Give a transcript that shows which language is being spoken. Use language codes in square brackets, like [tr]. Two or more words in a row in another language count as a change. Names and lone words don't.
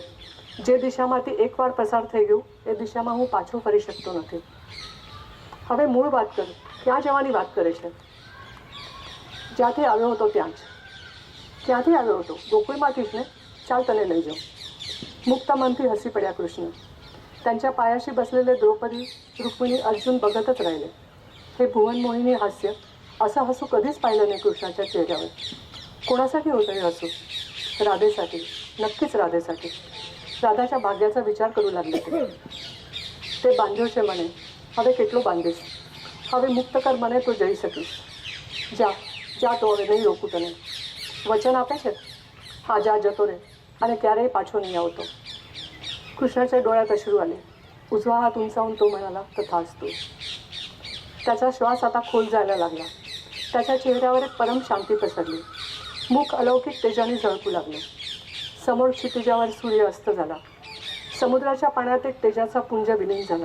[gu] જે દિશામાંથી એકવાર પસાર થઈ ગયું એ દિશામાં હું પાછો ફરી શકતો નથી. હવે મૂળ વાત કર. ક્યાં જવાની વાત કરે છે? જ્યાંથી આવ્યો હતો ત્યાં જ. ક્યાંથી આવ્યો હતો? ગોકુળમાંથી જ ને? ચાલ તને લઈ જાઉં. મુક્ત મનથી હસી પડ્યા કૃષ્ણ. [mr] त्यांच्या पायाशी बसलेले द्रौपदी, रुक्मिणी, अर्जुन बघतच राहिले. हे भुवन मोहिनी हास्य, असं हसू कधीच पाहिलं नाही कृष्णाच्या चेहऱ्यावर. कोणासाठी होतं हे हसू? राधेसाठी, नक्कीच राधेसाठी. राधाच्या भाग्याचा विचार करू लागले [gu] તે બાંધ્યો છે મને. હવે કેટલો બાંધીશ? હવે મુક્ત કર મને તો જઈ શકીશ. જા જા, તો હવે નહીં રોકું તને. વચન આપે છે? હા, જા, જતો રહે અને ક્યારેય પાછો નહીં આવતો. [mr] कृष्णाच्या डोळ्यात अश्रू आले. उजवा हात उंचावून तो म्हणाला, तथास्तु. त्याचा श्वास आता खोल जायला लागला. त्याच्या चेहऱ्यावर एक परम शांती पसरली. मुख अलौकिक तेजाने झळकू लागले. समोर क्षितिजावर सूर्य अस्त झाला. समुद्राच्या पाण्यात एक तेजाचा पुंज विलीन झाला.